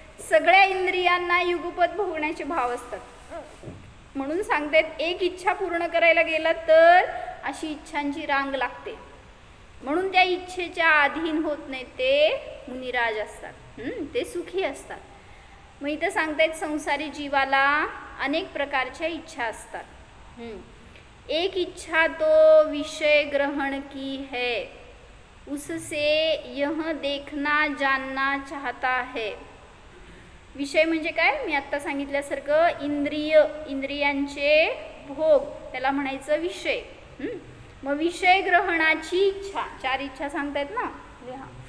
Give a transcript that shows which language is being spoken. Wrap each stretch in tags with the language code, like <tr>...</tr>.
<mr>सगळ्या इंद्रियांना युगपत भोगण्याचे भाव असतात. म्हणून सांगतात एक इच्छा पूर्ण करायला गेला तर अशी इच्छांची रांग लागते. म्हणून त्या इच्छेच्या अधीन होत नाहीत ते मुनिराज असतात. ते सुखी असतात. मग इथं सांगतायत संसारी जीवाला अनेक प्रकारच्या इच्छा असतात.</mr> <hi>एक इच्छा तो विषय ग्रहण की है, उससे यह देखना जानना चाहता है.</hi> <mr>विषय म्हणजे काय, मी आत्ता सांगितल्यासारखं इंद्रियांचे भोग, त्याला म्हणायचं विषय. मग विषय ग्रहणाची इच्छा, 4 इच्छा सांगतायत ना, लिहा.</mr>